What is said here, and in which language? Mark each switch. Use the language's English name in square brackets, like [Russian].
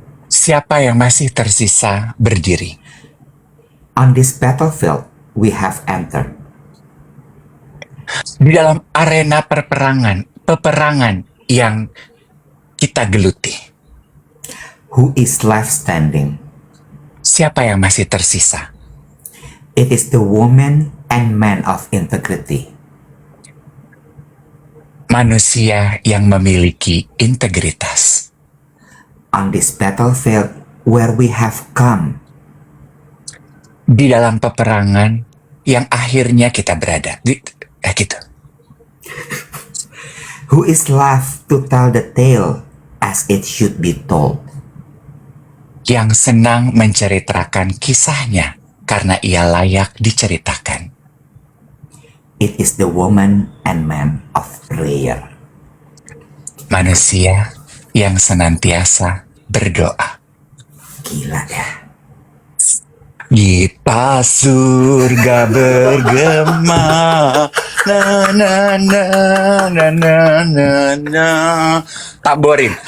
[Indonesian] Siapa yang masih tersisa berdiri? [English] On this battlefield, we have entered. [Indonesian] Di dalam arena peperangan yang kita geluti. [English] Who is left standing? [Indonesian] Siapa yang masih tersisa? [English] It is the woman and man of integrity. [Indonesian] Manusia yang memiliki integritas. [English] On this battlefield where we have come. [Indonesian] Di dalam peperangan yang akhirnya kita berada. Gitu. [English] Who is left to tell the tale as it should be told. [Indonesian] Yang senang menceritakan kisahnya karena ia layak diceritakan. [English] It is the woman and man of prayer. [Indonesian] Manusia yang senantiasa berdoa. Gila ya. Kita surga bergema, na na na na na na na. Tak boring.